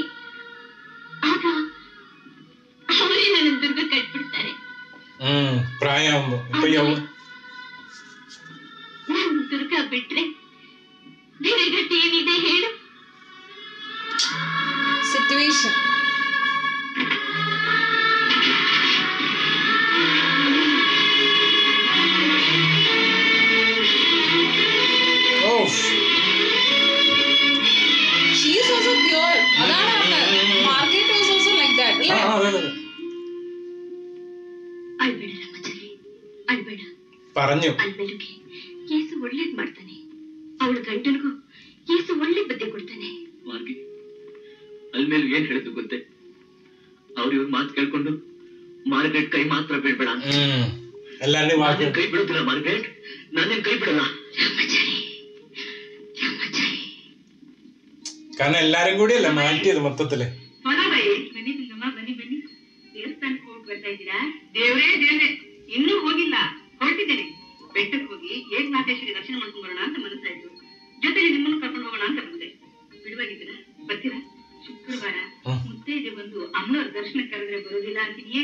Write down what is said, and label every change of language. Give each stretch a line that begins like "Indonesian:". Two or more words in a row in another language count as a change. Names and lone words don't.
Kannada: ಆಗ ಅವರೇ ನನ್ನ ದುರ್ಗ ಕಟ್ಬಿಡ್ತಾರೆ. ಪ್ರಾಯ ನಾನು ದುರ್ಗ ಬಿಟ್ರೆ ಬೇರೆ ಗತಿ ಏನಿದೆ ಹೇಳು? ಸಿಚುವೇಶನ್.
English: She is also pure. Margaret was also like that.
Kannada: ಅಳ್ಬೇಡ ರಾಮಾಚಾರಿ, ಅಳ್ಬೇಡ.
Malayalam: പറഞ്ഞു.
Kannada: ಅಳ್ಬೇಡುಗೆ ಯೇಸು ಒಳ್ಳೇದ್ ಮಾಡ್ತಾನೆ. ಅವಳ ಗಂಡನಿಗೂ ಯೇಸು ಒಳ್ಳೆ ಬುದ್ಧಿ ಕೊಡ್ತಾನೆ. ಅಲ್ಮೇಲೆ ಏನ್ ಹೇಳಿದ್ರು ಗೊತ್ತೇ? ಅವ್ರ ಇವ್ರ ಮಾತು ಕೇಳ್ಕೊಂಡು ಮಾರ್ಗ್ರೆಟ್ ಕೈ ಮಾತ್ರ ಬಿಡ್ಬೇಡ. ಎಲ್ಲಾರೇ ಕೈ ಬಿಡುತ್ತಿಲ್ಲ ಮಾರ್ಗ್ರೆಟ್, ನಾನೇನ್ ಕೈ ಬಿಡಲ್ಲ.
Malayalam: കാരണം എല്ലാരും കൂടിയല്ല മാറ്റിയത് മൊത്തത്തില്.
Kannada: ಬನ್ನಿ ದೇವಸ್ಥಾನಕ್ಕೆ ಹೋಗಿ ಬರ್ತಾ ಇದ್ದೀರಾ? ದೇವ್ರೇ ಇನ್ನೂ ಹೋಗಿಲ್ಲ, ಹೊರಟಿದ್ದೇನೆ. ಬೆಟ್ಟಕ್ಕೆ ಹೋಗಿ ಏಕನಾಥೇಶ್ವರಿ ದರ್ಶನ ಮಾಡ್ಕೊಂಡ್ ಬರೋಣ ಅಂತ ಮನಸ್ಸಾಯ್ತು. ಜೊತೆಲಿ ನಿಮ್ಮನ್ನು ಕರ್ಕೊಂಡು ಹೋಗೋಣ ಅಂತ ಬಂದೆ. ಬಿಡುವಾಗಿದ್ದೀರಾ? ಬರ್ತೀರಾ? ಶುಕ್ರವಾರ ಮುತ್ತೈದೆ ಬಂದು ಅಮ್ಮನವ್ರ ದರ್ಶನ ಕರೆದ್ರೆ ಬರೋದಿಲ್ಲ ಅಂತೀನಿಯೇ?